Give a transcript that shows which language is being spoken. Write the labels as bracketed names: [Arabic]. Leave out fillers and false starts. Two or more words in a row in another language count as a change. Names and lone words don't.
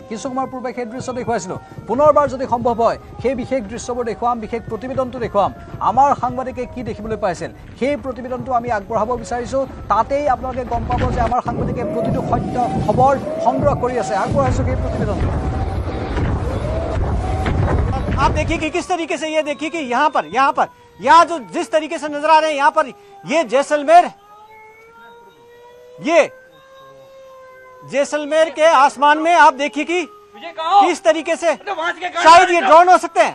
[Assamese] কিছু সময়ৰ পূৰ্বে সেই দৃশ্য দেখুৱাইছিলোঁ। পুনৰবাৰ যদি সম্ভৱ হয় সেই বিশেষ দৃশ্যবোৰ দেখুৱাম, বিশেষ প্ৰতিবেদনটো দেখুৱাম। আমাৰ সাংবাদিকে কি দেখিবলৈ পাইছিল সেই প্ৰতিবেদনটো আমি আগবঢ়াব বিচাৰিছোঁ। তাতেই আপোনালোকে গম পাব যে আমাৰ সাংবাদিকে প্ৰতিটো সত্য খবৰ সংগ্ৰহ কৰি আছে। আগবঢ়াইছোঁ সেই প্ৰতিবেদনটো। [Hindi] आप देखिए कि किस तरीके से, ये देखिए कि यहाँ जो जिस तरीके से नजर आ रहे हैं यहाँ पर, ये जैसलमेर के आसमान में आप देखिए कि किस तरीके से, शायद ये ड्रोन हो सकते हैं।